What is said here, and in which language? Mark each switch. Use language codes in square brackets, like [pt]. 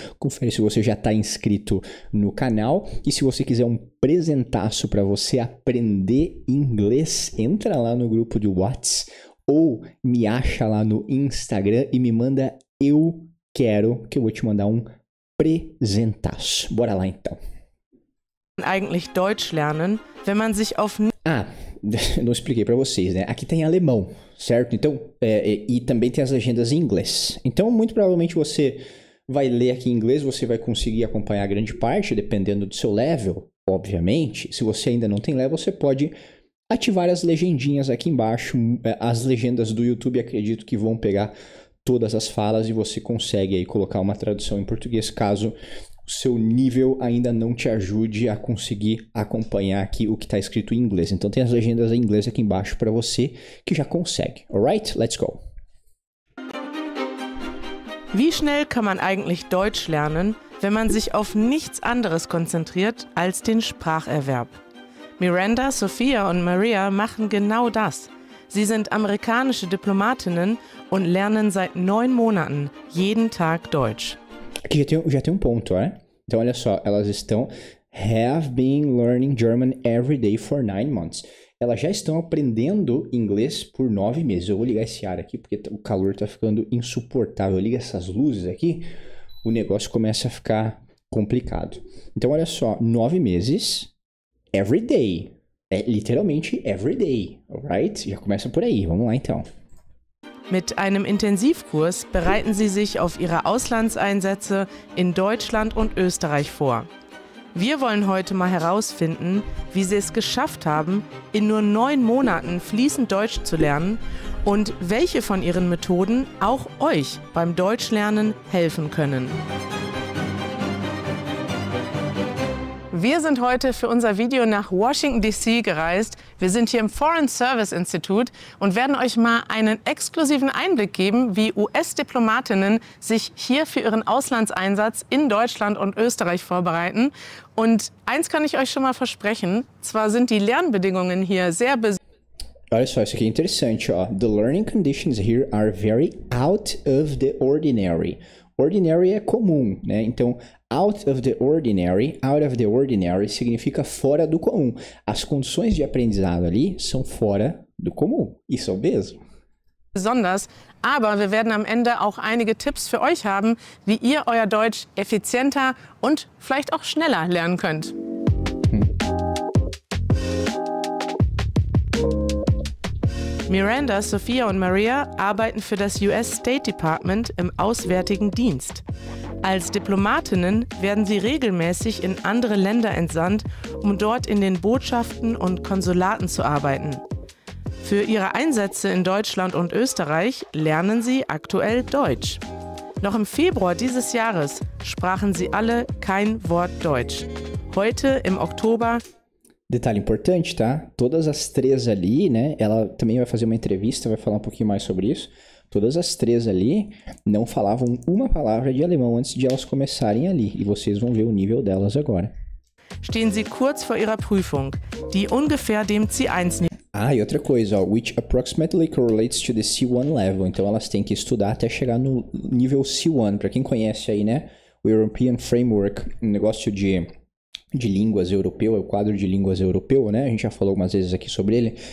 [pt] Confere se você já está inscrito no canal. E se você quiser um presentaço para você aprender inglês, entra lá no grupo de WhatsApp ou me acha lá no Instagram e me manda eu quero, que eu vou te mandar um presentaço. Bora lá então. [de] Eigentlich Deutsch lernen, wenn man sich auf... [pt] Não expliquei para vocês, né? Aqui tem alemão, certo? Então, e também tem as legendas em inglês. Então, muito provavelmente você vai ler aqui em inglês, você vai conseguir acompanhar grande parte, dependendo do seu level, obviamente. Se você ainda não tem level, você pode ativar as legendinhas aqui embaixo. As legendas do YouTube, acredito que vão pegar todas as falas e você consegue aí colocar uma tradução em português, caso o seu nível ainda não te ajude a conseguir acompanhar aqui o que está escrito em inglês. Então tem as legendas em inglês aqui embaixo para você que já consegue. [en] Alright? Let's go. [de] Wie schnell kann man eigentlich Deutsch lernen, wenn man sich auf nichts anderes konzentriert als den Spracherwerb? Miranda, Sophia und Maria machen genau das. Sie sind amerikanische Diplomatinnen und lernen seit 9 Monaten jeden Tag Deutsch. [pt] Aqui já tem um ponto, né? Então, olha só, elas [en] have been learning German every day for 9 months. [pt] Elas já estão aprendendo inglês por 9 meses. Eu vou ligar esse ar aqui porque o calor tá ficando insuportável. Liga essas luzes aqui, o negócio começa a ficar complicado. Então, olha só, 9 meses, [en] every day. [pt] É literalmente [en] every day, alright? [pt] Já começa por aí, vamos lá então. [de] Mit einem Intensivkurs bereiten Sie sich auf Ihre Auslandseinsätze in Deutschland und Österreich vor. Wir wollen heute mal herausfinden, wie Sie es geschafft haben, in nur 9 Monaten fließend Deutsch zu lernen und welche von Ihren Methoden auch euch beim Deutschlernen helfen können. Wir sind heute für unser Video nach Washington DC gereist. Wir sind hier im Foreign Service Institute und werden euch mal einen exklusiven Einblick geben, wie US-Diplomatinnen sich hier für ihren Auslandseinsatz in Deutschland und Österreich vorbereiten. Und eins kann ich euch schon mal versprechen, zwar sind die Lernbedingungen hier sehr besonders. [pt] Olha só, isso aqui é interessante, ó. [en] The learning conditions here are very out of the ordinary. [pt] Ordinary é comum, né? Então, [en] out of the ordinary [pt] significa fora do comum. As condições de aprendizado ali são fora do comum. Isso mesmo. [de] Besonders, aber wir werden am Ende auch einige Tipps für euch haben, wie ihr euer Deutsch effizienter und vielleicht auch schneller lernen könnt. Miranda, Sophia und Maria arbeiten für das US State Department im Auswärtigen Dienst. Als Diplomatinnen werden sie regelmäßig in andere Länder entsandt, um dort in den Botschaften und Konsulaten zu arbeiten. Für ihre Einsätze in Deutschland und Österreich lernen sie aktuell Deutsch. Noch im Februar dieses Jahres sprachen sie alle kein Wort Deutsch. Heute, im Oktober... [pt] Detalhe importante, tá? Todas as três ali, né? Ela também vai fazer uma entrevista, vai falar um pouquinho mais sobre isso. Todas as três ali não falavam uma palavra de alemão antes de elas começarem ali. E vocês vão ver o nível delas agora. [de] Stehen sie kurz vor ihrer Prüfung, die ungefähr dem C1-Niveau. [pt] Ah, e outra coisa, ó, [en] which approximately correlates to the C1 level. [pt] Então elas têm que estudar até chegar no nível C1. Para quem conhece aí, né? O European Framework, um negócio de línguas europeu, é o quadro de línguas europeu, né? A gente já falou algumas vezes aqui sobre ele.